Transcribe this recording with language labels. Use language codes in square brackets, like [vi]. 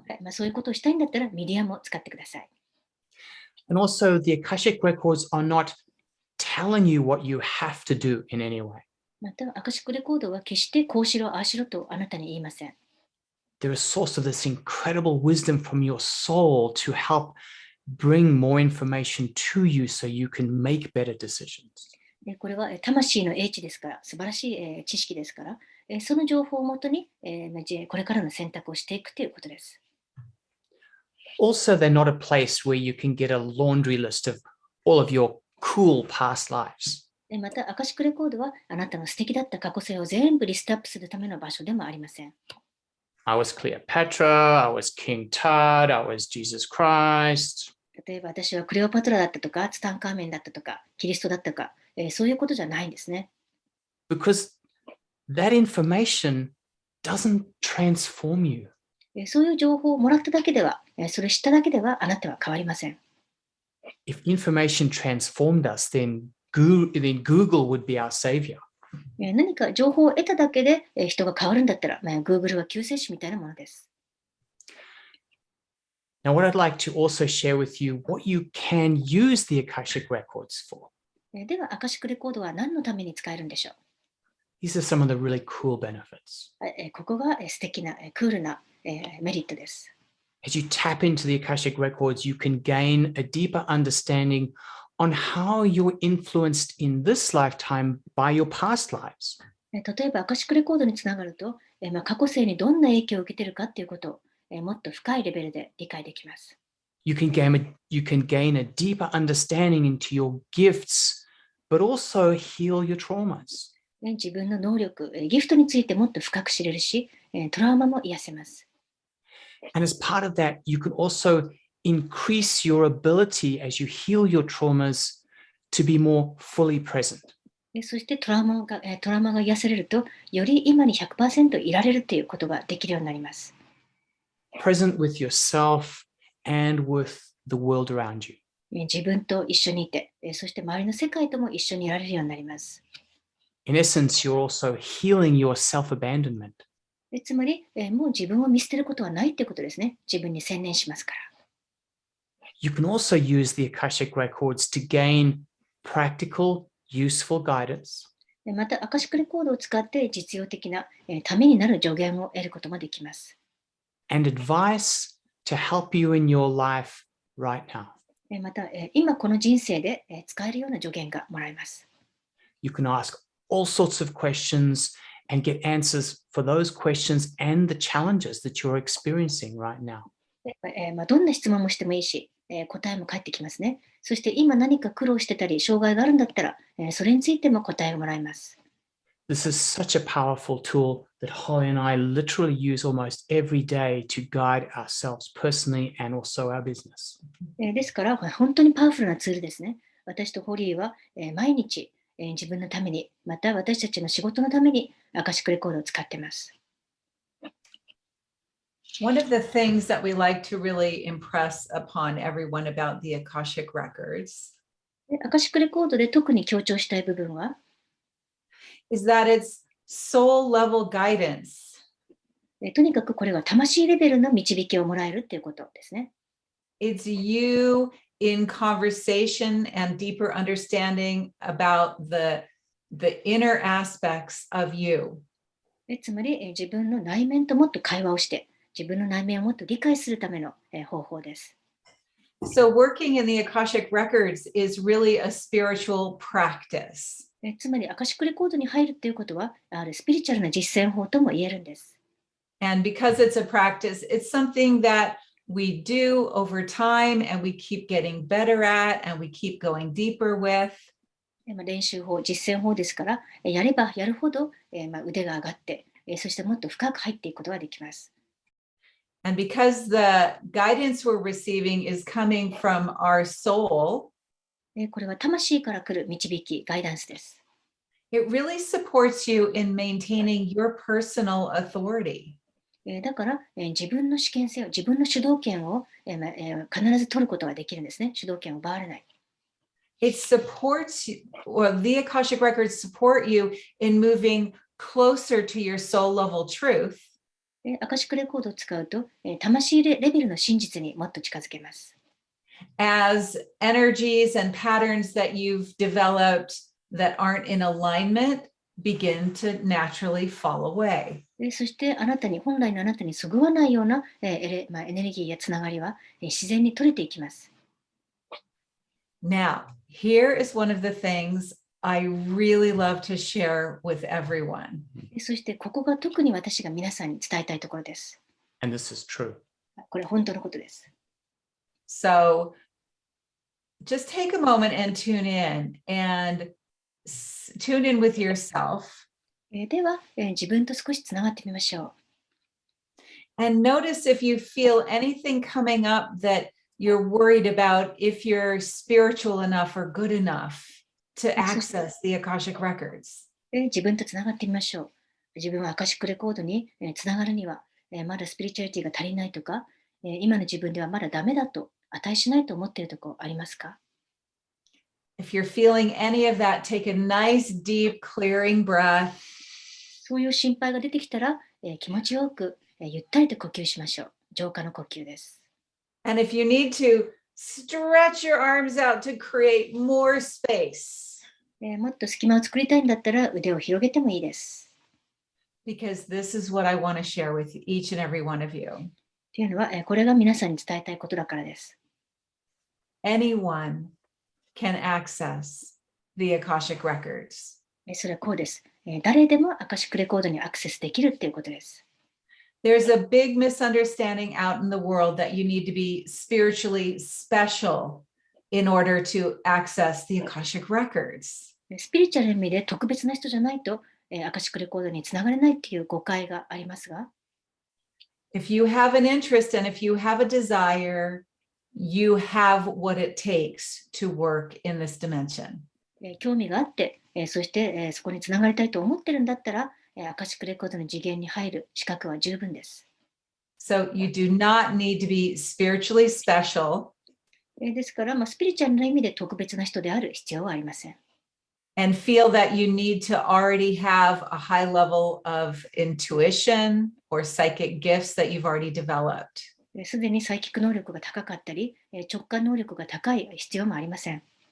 [ja] そういうことをしたいんだったらミディアムを使ってください。 [en] And also, the Akashic Records are not telling you what you have to do in any way. [ja] また、アカシックレコードは決してこうしろ、ああしろとあなたに言いません。 [en] They're a source of this incredible wisdom from your soul to help bring more information to you so you can make better decisions. [ja] これは魂の英知ですから、素晴らしい知識ですから、その情報をもとにこれからの選択をしていくということです。 [en] Also, they're not a place where you can get a laundry list of all of your cool past lives. [ja] また、アカシックレコードはあなたの素敵だった過去性を全部リストアップするための場所でもありません。 [en] I was Cleopatra, I was King Tut, I was Jesus Christ. [ja] 例えば私はクレオパトラだったとか、ツタンカーメンだったとか、キリストだったか、そういうことじゃないんですね。 [en] Because that information doesn't transform you. [ja] そういう情報をもらっただけでは、それを知っただけではあなたは変わりません。 [en] If information transformed us, then Google would be our savior. [ja] 何か情報を得ただけで人が変わるんだったら、Google は救世主みたいなものです。 [en] Now, what I'd like to also share with you, what you can use the Akashic Records for. [ja] では、アカシックレコードは何のために使えるんでしょう。 [en] These are some of the really cool benefits. [ja] ここが素敵な、クールなメリットです。 [en] As you tap into the Akashic Records, you can gain a deeper understanding on how you're influenced in this lifetime by your past lives. [ja] 例えば、アカシックレコードにつながると、過去世にどんな影響を受けているかということを、もっと深いレベルで理解できます。 [en] You can gain a deeper understanding into your gifts, but also heal your traumas. [ja] 自分の能力、ギフトについてもっと深く知れるし、トラウマも癒せます。 [en] And as part of that, you can also increase your ability as you heal your traumas to be more fully present. [ja] そしてトラウマが癒されると、より今に 100% いられるということができるようになります。 [en] Present with yourself and with the world around you. [ja] 自分と一緒にいて、そして周りの世界とも一緒にいられるようになります。 [en] In essence, you're also healing your self-abandonment. [ja] つまり、もう自分を見捨てることはないということですね。自分に専念しますから。 [en] You can also use the Akashic Records to gain practical, useful guidance. [ja] また、アカシックレコードを使って実用的な、ためになる助言を得ることもできます。 [en] And advice to help you in your life right now. [ja] また、今この人生で使えるような助言がもらえます。 [en] You can ask all sorts of questions and get answers for those questions and the challenges that you're experiencing right now. [ja] どんな質問もしてもいいし、答えも返ってきますね。そして今何か苦労してたり、障害があるんだったら、それについても答えをもらえます。 [en] This is such a powerful tool that Holly and I literally use almost every day to guide ourselves personally and also our business. [ja] ですから、本当にパワフルなツールですね。私とホリーは、毎日、自分のために、また私たちの仕事のためにアカシックレコードを使っています。 [en] One of the things that we like to really impress upon everyone about the Akashic Records [ja] アカシックレコードで特に強調したい部分は、 [en] is that it's soul level guidance. [ja] とにかくこれは魂レベルの導きをもらえるということですね。 [en] It's you in conversation and deeper understanding about the inner aspects of you. [ja] つまり、自分の内面ともっと会話をして、自分の内面をもっと理解するための、方法です。 [en] So working in the Akashic Records is really a spiritual practice. [ja] つまり、アカシックレコードに入るということは、スピリチュアルな実践法とも言えるんです。 [en] And because it's a practice, it's something that we do over time and we keep getting better at and we keep going deeper with. [ja] 練習法、実践法ですから、やればやるほど、腕が上がって、そしてもっと深く入っていくことができます。 [en] And because the guidance we're receiving is coming from our soul, [ja] これは魂から来る導き、ガイダンスです。 [en] it really supports you in maintaining your personal authority. [ja] だから、自分の主権性を、自分の主導権を、必ず取ることができるんですね。主導権を奪われない。 [en] It supports you, or the Akashic Records support you in moving closer to your soul level truth. [ja] アカシックレコードを使うと、魂レベルの真実にもっと近づけます。 [en] As energies and patterns that you've developed that aren't in alignment begin to naturally fall away. [ja] そして本来のあなたにそぐわないような、エネルギーやつながりは、自然に取れていきます。 [en] Now, here is one of the things I really love to share with everyone. [ja] そしてここが特に私が皆さんに伝えたいところです。 [en] And this is true. [ja] これ本当のことです。 [en] So just take a moment and tune in with yourself. [ja] では、自分と少しつながってみましょ [en] And notice if you feel anything coming up that you're worried about if you're spiritual enough or good enough to access the Akashic records. [ja] 自分とつながってみましょう。自分はアカシックレコードにつながるには、まだスピリチュアリティが足りないとか、今の自分ではまだダメだと値しないと思っているところありますか？ [en] If you're feeling any of that, take a nice, deep, clearing breath. [ja] そういう心配が出てきたら、気持ちよく、ゆったりと呼吸しましょう。浄化の呼吸です。 [en] And if you need to, stretch your arms out to create more space. [ja] もっと隙間を作りたいんだったら腕を広げてもいいです。 [en] Because this is what I want to share with each and every one of you. [ja] というのは、これが皆さんに伝えたいことだからです。 [en] Anyone can access the Akashic records. [ja] それはこうです。誰でもアカシックレコードにアクセスできるっていうことです。 [en] There's a big misunderstanding out in the world that you need to be spiritually special in order to access the Akashic records. [ja] スピリチュアルな意味で特別な人じゃないと、アカシックレコードにつながれないっていう誤解がありますが、 [en] If you have an interest and if you have a desire, you have what it takes to work in this dimension. [ja] 興味があって、そして、そこにつながりたいと思ってるんだったら、アカシックレコードの次元に入る資格は十分です。 [en] So you do not need to be spiritually special [ja] ですから、スピリチュアルな意味で特別な人である必要はありません。 [en] and feel that you need to already have a high level of intuition or psychic gifts that you've already developed. [ja] すでにサイキック能力が高かったり、直感能力が高い必要もありません。